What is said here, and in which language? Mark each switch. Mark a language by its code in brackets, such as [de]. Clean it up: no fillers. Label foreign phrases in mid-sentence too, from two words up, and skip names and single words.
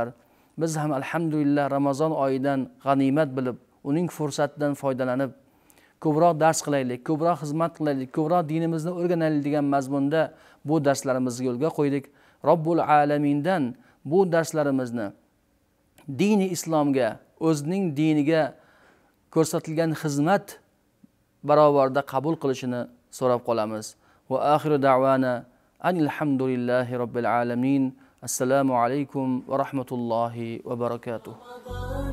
[uz] Biz ham alhamdulillah Ramazon oyidan g'animat bilib, uning fursatidan foydalanib ko'proq dars qilaylik, ko'proq xizmat qilaylik, ko'proq dinimizni o'rganaylik degan mazmunda bu darslarimizni yo'lga qo'ydik. Robbul alamindan bu darslarimizni dini islomga, o'zining diniga ko'rsatilgan xizmat barobarida qabul qilishini so'rab qolamiz. [ar] وآخر دعوانا الحمد لله رب العالمين. السلام عليكم ورحمة الله وبركاته.